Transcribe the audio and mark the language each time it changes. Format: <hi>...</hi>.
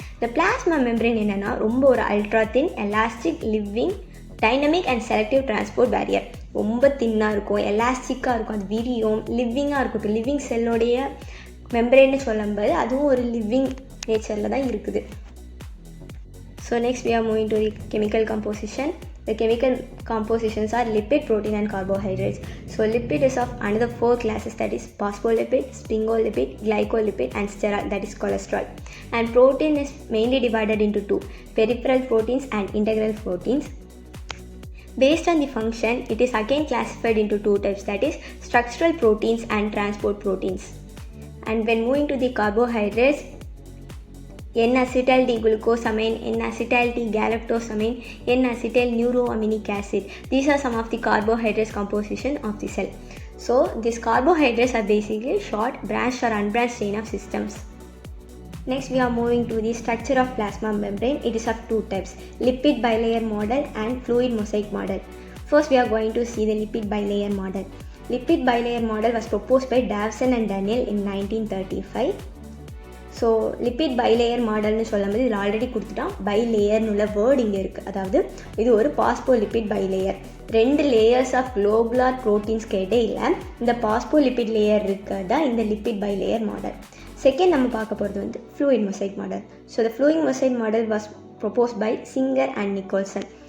<ta>இந்த plasma membrane என்னென்னா ரொம்ப ஒரு</ta> <en>Ultra thin elastic living dynamic and selective transport barrier.</en> <ta>ரொம்ப தின்னாக இருக்கும், எலாஸ்டிக்காக இருக்கும், அது விரியும், லிவிங்காக இருக்கும். இப்போ லிவிங் செல்லோடைய மெம்ப்ரெயின்னு சொல்லும்போது அதுவும் ஒரு லிவிங் நேச்சரில் தான் இருக்குது.</ta> <en>So next we are moving to the chemical composition. The chemical compositions are lipid, protein and carbohydrates. So lipid is of another 4 classes, that is phospholipid, sphingolipid, glycolipid and sterol, that is cholesterol. And protein is mainly divided into 2, peripheral proteins and integral proteins. Based on the function, it is again classified into 2 types, that is structural proteins and transport proteins. And when moving to the carbohydrates, N-acetyl D-glucosamine, N-acetyl D-galactosamine, N-acetyl neuroaminic acid. These are some of the carbohydrates composition of the cell. So these carbohydrates are basically short, branched or unbranched chain of systems. Next we are moving to the structure of plasma membrane. It is of 2 types, lipid bilayer model and fluid mosaic model. First we are going to see the lipid bilayer model. Lipid bilayer model was proposed by Davison and Daniel in 1935.</en> <ta>So lipid bilayer மாடல்னு சொல்லும்போது இதில் already கொடுத்துட்டான். பைலேயர்னு உள்ள word இங்கே இருக்குது. அதாவது இது ஒரு phospholipid bilayer.</ta> <en>2 layers of globular proteins</en> <ta>கேட்டே இல்லை, இந்த பாஸ்போலிப்பிட் லேயர் இருக்கிறது தான் இந்த லிப்பிட் பைலேயர் மாடல்.</ta> <en>second</en> <ta>நம்ம பார்க்க போகிறது</ta> <en>Fluid mosaic model. So the fluid mosaic model was propose by Singer and Nicolson.</en>